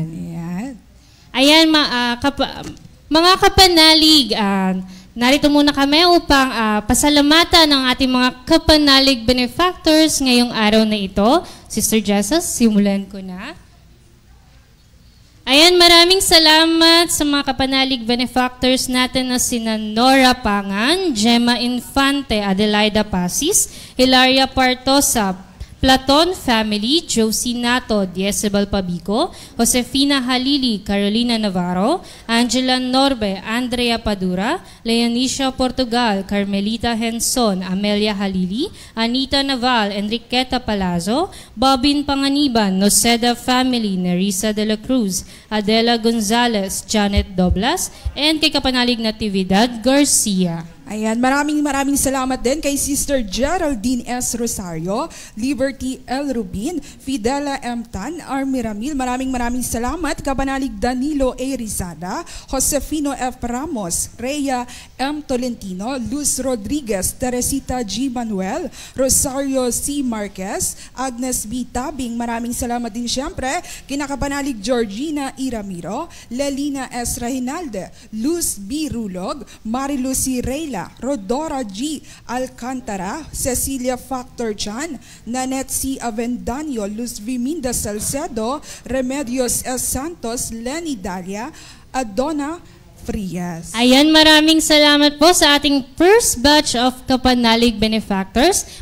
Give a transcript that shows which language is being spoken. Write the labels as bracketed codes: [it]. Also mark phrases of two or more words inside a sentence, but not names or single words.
[tl] Ayan, mga kapanalig, narito muna kami upang pasalamatan ng ating mga kapanalig benefactors ngayong araw na ito. Sister Jessa, simulan ko na. Ayan, maraming salamat sa mga kapanalig benefactors natin na sina Nora Pangan, Gemma Infante, Adelaida Pasis, Hilaria Partosa, Platon Family, Josie Nato, Diezebel Pabico, Josefina Halili, Carolina Navarro, Angela Norbe, Andrea Padura, Leonisha Portugal, Carmelita Henson, Amelia Halili, Anita Naval, Enriqueta Palazzo, Bobin Panganiban, Noceda Family, Nerissa de la Cruz, Adela Gonzalez, Janet Doblas, and kay kapanalig Natividad Garcia. Ayan, maraming salamat din kay Sister Geraldine S. Rosario, Liberty L. Rubin, Fidela M. Tan, Army Ramil. Maraming salamat. Kapanalig Danilo A. Rizada, Josefino F. Ramos, Rhea M. Tolentino, Luz Rodriguez, Teresita G. Manuel, Rosario C. Marquez, Agnes B. Tabing. Maraming salamat din siyempre kinakapanalig Georgina E. Ramiro, Lelina S. Rehinalde, Luz B. Rulog, Marilucy Reyla, Rodora G. Alcantara, Cecilia Factor Chan, Nanette C. Avendaño, Luz Viminda Salcedo, Remedios S. Santos, Lenny Dalia, Adona Frias. Ayan, maraming salamat po sa ating [en] first batch of [tl] Kapanalig benefactors.